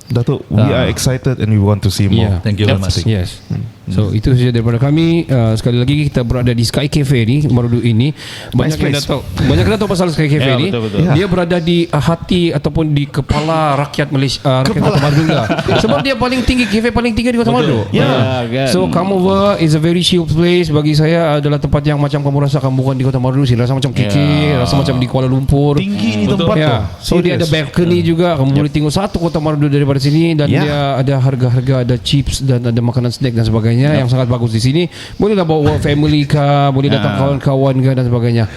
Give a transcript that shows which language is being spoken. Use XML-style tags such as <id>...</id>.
<en>Dato', we are excited and we want to see more. Thank you very much. Yes.</en> <ms>So itu saja daripada kami. Sekali lagi kita berada di Sky Cafe ni, Marudu ini. Banyak yang tahu pasal Sky Cafe ni. Betul. Dia berada di hati ataupun di kepala rakyat Malaysia, rakyat Kota Marudu lah. Sebab dia paling tinggi, cafe paling tinggi di Kota Marudu. Kan?</ms> <en>So come over, is a very chill place.</en> <ms>Bagi saya adalah tempat yang macam kamu rasakan bukan di Kota Marudu sih. Rasa macam KK, rasa macam di Kuala Lumpur. Tinggi ni tempat tu. So dia ada balcony juga. Kamu boleh tengok satu Kota Marudu daripada daripada sini dan dia ada harga-harga, ada chips dan ada makanan snack dan sebagainya yang sangat bagus di sini. Bolehlah bawa family kah, boleh datang kawan-kawan kah dan sebagainya.</ms>